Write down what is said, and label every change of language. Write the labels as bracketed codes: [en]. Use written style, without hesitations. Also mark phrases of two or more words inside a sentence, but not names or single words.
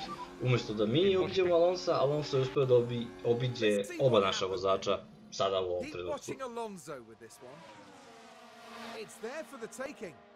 [bs] Umjesto da mi obiđemo Alonsa, Alonso je uspio da obiđe oba naša vozača sada u ovom [en] Keep [bs] trenutku. [en] watching Alonso with this one. It's there for the taking.